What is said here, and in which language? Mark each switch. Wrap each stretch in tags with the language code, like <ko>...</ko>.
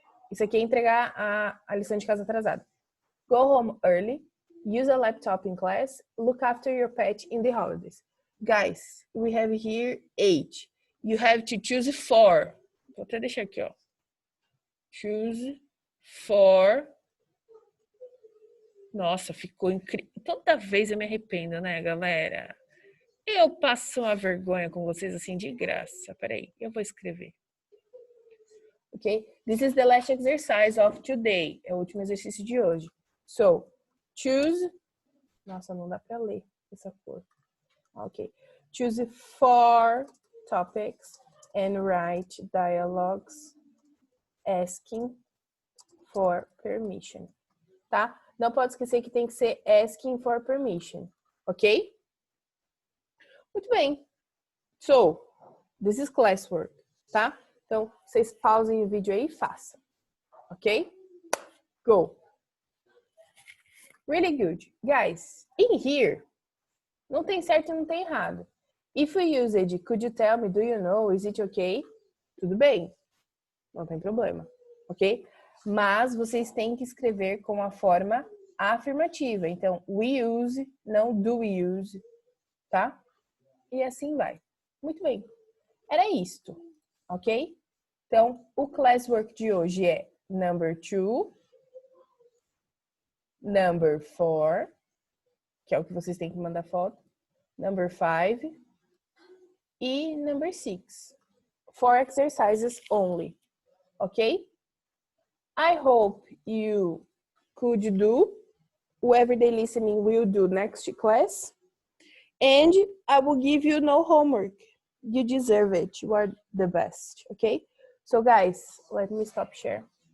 <pt>Isso aqui é entregar a lição de casa atrasada.</pt> <en>Go home early. Use a laptop in class. Look after your pet in the holidays. Guys, we have here 8. You have to choose 4.</en> <pt>Vou até deixar aqui, ó.</pt> <en>Choose 4.</en> <pt>Nossa, ficou incrível. Toda vez eu me arrependo, né, galera? Eu passo uma vergonha com vocês assim de graça. Peraí, eu vou escrever. Ok?</pt> <en>This is the last exercise of today.</en> <pt>É o último exercício de hoje.</pt> <en>So, choose.</en> <pt>Nossa, não dá para ler essa cor.</pt> <en>Ok. Choose 4 topics and write dialogues asking for permission. Tá?</en> <pt>Não pode esquecer que tem que ser asking for permission.</pt> <en>Ok?</en> <pt>Muito bem.</pt> <en>So, this is classwork. Tá?</en> <pt>Então, vocês pausem o vídeo aí e façam. Ok?</pt> <en>Go. Really good. Guys, in here,</en> <pt>não tem certo e não tem errado.</pt> <en>If we use it, could you tell me, do you know, is it okay?</en> <pt>Tudo bem. Não tem problema. Ok? Mas vocês têm que escrever com a forma afirmativa.</pt> <en>Então, we use, não do we use.</en> <pt>Tá? E assim vai. Muito bem. Era isto. Ok? Então, o classwork de hoje é number 2, number 4, que é o que vocês têm que mandar foto, number 5 e number 6.</pt> <en>4 exercises only. Ok? I hope you could do o everyday listening will do next class. And I will give you no homework. You deserve it. You are the best. Okay? So guys, let me stop share.</en>